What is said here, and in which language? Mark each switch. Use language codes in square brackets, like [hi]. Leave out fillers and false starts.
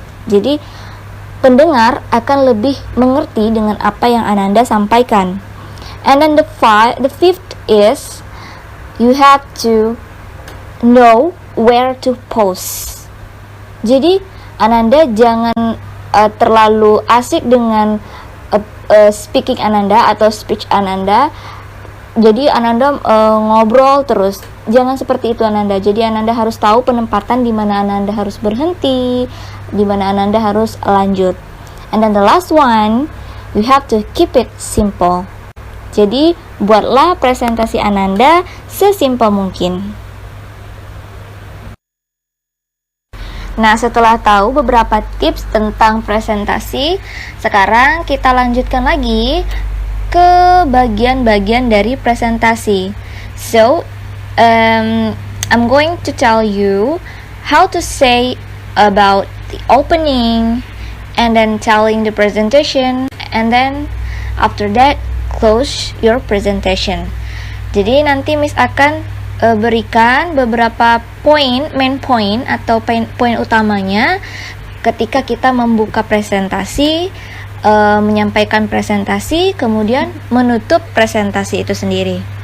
[id] Jadi pendengar akan lebih mengerti dengan apa yang Ananda sampaikan. [en] And then the fifth is, you have to know where to pause. [id] Jadi Ananda jangan terlalu asik dengan speaking Ananda atau speech Ananda. Jadi Ananda ngobrol terus. Jangan seperti itu Ananda. Jadi Ananda harus tahu penempatan di mana Ananda harus berhenti, di mana Ananda harus lanjut. [en] And then the last one, you have to keep it simple. [id] Jadi buatlah presentasi Ananda sesimpel mungkin. Nah, setelah tahu beberapa tips tentang presentasi, sekarang kita lanjutkan lagi ke bagian-bagian dari presentasi. [en] So, I'm going to tell you how to say about the opening, and then telling the presentation, and then after that close your presentation. [id] Jadi nanti Miss akan berikan beberapa main point atau poin utamanya ketika kita membuka presentasi, menyampaikan presentasi, kemudian menutup presentasi itu sendiri.